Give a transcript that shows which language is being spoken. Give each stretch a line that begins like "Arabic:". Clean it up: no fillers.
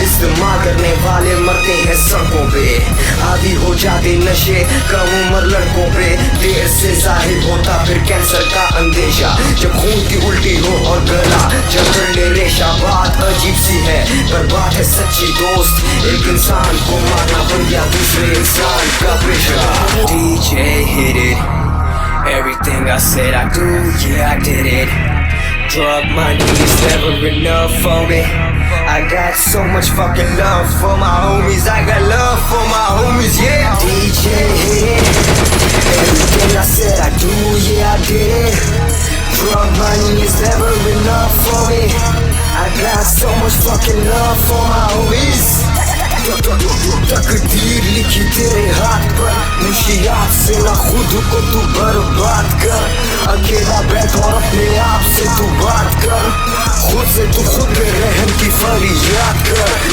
Hindi: इस्तेमाल करने वाले मरते हैं सड़कों पे। आदि हो जाते नशे कम उम्र लड़कों पे। देर से जाहिर होता फिर कैंसर का अंदेशा। जब खून की उल्टी हो और गला जब कर ले रेशा। बात अजीब सी है पर बात है सच्ची दोस्त। एक इंसान को मारना बन गया दूसरे इंसान का पेशा।
English: DJ hit it, everything I said I do, yeah I did it. Drug money is never enough for me. I got so much fucking love for my homies. I got love for my homies, yeah. DJ hit it, everything I said I do, yeah I did it. Drug money is never enough for me. I got so much fucking love for my homies.
Hindi: तकदीर लिखी तेरे हाथ पर। मुंशियात से ना खुद को तू बर्बाद कर। अकेला बैठ और अपने आप से तू बात कर। खुद से तू खुद पे रहम की फरियाद कर।